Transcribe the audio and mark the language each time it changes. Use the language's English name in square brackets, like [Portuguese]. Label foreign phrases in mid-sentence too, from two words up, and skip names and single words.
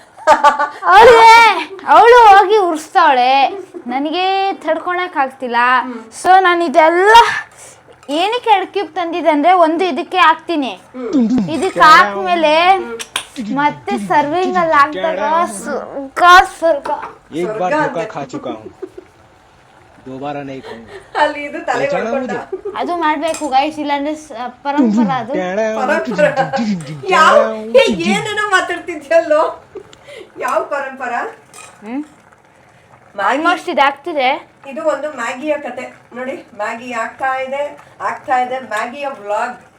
[Kannada] ಅವಳು ಹೋಗಿ ಉರ್ಸ್ತಾವಳೆ, ನನಗೆ ತಡ್ಕೊಳಕ್ ಆಗ್ತಿಲ್ಲ. ಸೊ ನಾನು ಇದೆಲ್ಲ ಏನಕ್ಕೆ 2 ಕ್ಯೂಬ್ ತಂದಿದ್ದೆ ಅಂದ್ರೆ, ಒಂದು ಇದಕ್ಕೆ ಹಾಕ್ತೀನಿ, ಇದಕ್ಕೆ ಹಾಕ್ಮೇಲೆ ಮತ್ತೆ ಸರ್ವಿಂಗ್ ಅಲ್ಲಿ ಹಾಕಿದಾಗ ಸ್ವರ್ಗ. [Hindi] एक बार धोखा खा चुका हूँ, दोबारा नहीं खाऊंगा. [Kannada] ಅಲ್ಲಿ ಇದು ತಲೆ ಮಾಡ್ಕೊಂಡ. ಅದು ಮಾಡ್ಬೇಕು ಗೈಸ್, ಇಲ್ಲಾಂದ್ರೆ ಪರಂಪರಾ ಅದು. ಏನೇನೋ ಮಾತಾಡ್ತಿದ್ಯಲ್ಲೋ, ಯಾವ ಪರಂಪರಾ? ಆಲ್ಮೋಸ್ಟ್ ಇದು ಆಗ್ತಿದೆ. ಇದು ಒಂದು ಮ್ಯಾಗಿಯ ಕತೆ ನೋಡಿ. ಮ್ಯಾಗಿ ಆಗ್ತಾ ಇದೆ ಮ್ಯಾಗಿಯ ವ್ಲಾಗ್.